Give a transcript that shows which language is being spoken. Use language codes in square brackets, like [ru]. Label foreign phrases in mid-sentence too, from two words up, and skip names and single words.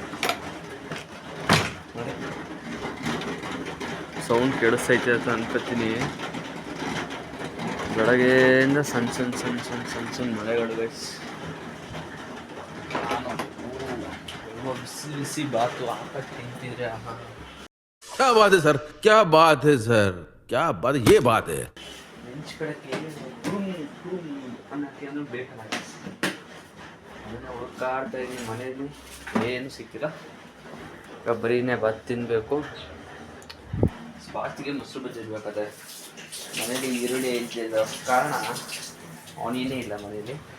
[kn] ಮಳೆ ಸೌಂಡ್ ಕೆಡಿಸ್ತೈತೆ ಅಂತ ಅನ್ಕೋತೀನಿ. ಬೆಳಗ್ಗೆಯಿಂದ ಸಣ್ಣ ಮಳೆಗಳು ಗೈಸ್. ಬಿಸಿ ಬಿಸಿ ಬಾತು ಹಾಕಕ್ಕೆ ತಿಂತಿದ್ರೆ [hi] क्या बात है सर, क्या बात है सर, क्या बात, ये बात है. [kn] ಬೆಂಚ್ ಕಡೆಗೆ ಅನ್ನೋಕ್ಕೆ ಅಂದ್ರೆ ಬೇಕಲ್ಲ. ಅದನ್ನು ಹುಡುಕಾಡ್ತಾ ಇದ್ದೀನಿ ಮನೆಯಲ್ಲಿ, ಏನು ಸಿಕ್ಕಿಲ್ಲ. ಈಗ ಬರೀನೇ ಬಾತ್ ತಿನ್ನಬೇಕು. ಬಾತಿಗೆ ಮೊಸರು ಬಜ್ಜಿ ಇರಬೇಕಾದ್ರೆ ಮನೇಲಿ ಈರುಳ್ಳಿ ಇದ್ದಿದ್ದ ಕಾರಣ ಆನಿಯನೇ ಇಲ್ಲ ಮನೇಲಿ.